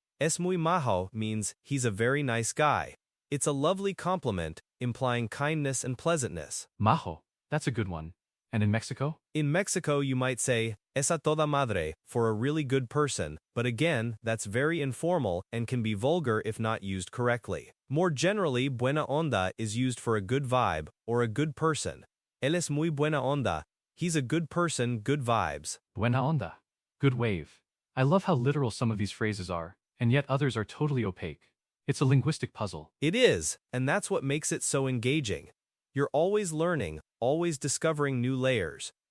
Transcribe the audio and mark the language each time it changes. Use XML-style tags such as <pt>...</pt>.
<es>Es muy majo</es> <en>means he's a very nice guy. It's a lovely compliment, implying kindness and pleasantness. Majo, that's a good one. And in Mexico? In Mexico, you might say,</en> <es>es a toda madre,</es> <en>for a really good person, but again, that's very informal and can be vulgar if not used correctly. More generally,</en> <es>buena onda</es> <en>is used for a good vibe or a good person.</en> <es>Él es muy buena onda.</es> <en>He's a good person, good vibes.</en> <es>Buena onda.</es> <en>Good wave. I love how literal some of these phrases are, and yet others are totally opaque. It's a linguistic puzzle. It is, and that's what makes it so engaging. You're always learning, always discovering new layers.</en>